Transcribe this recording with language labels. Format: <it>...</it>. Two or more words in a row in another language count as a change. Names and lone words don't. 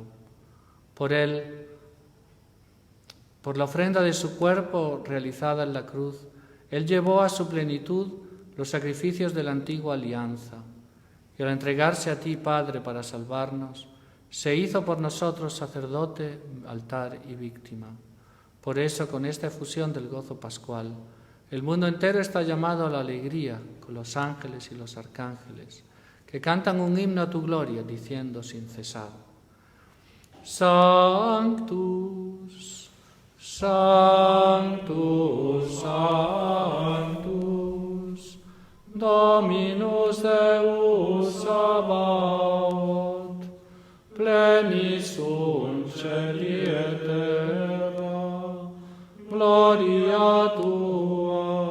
<es>Por Él, por la ofrenda de su cuerpo realizada en la cruz, Él llevó a su plenitud los sacrificios de la antigua alianza, y al entregarse a ti, Padre, para salvarnos, se hizo por nosotros sacerdote, altar y víctima. Por eso, con esta efusión del gozo pascual, el mundo entero está llamado a la alegría con los ángeles y los arcángeles, que cantan un himno a tu gloria, diciendo sin cesar:</es> <la>Sanctus, Sanctus, Sanctus, Dominus Deus Sabaoth, plenis sunt celi et terra, gloria tua.</la>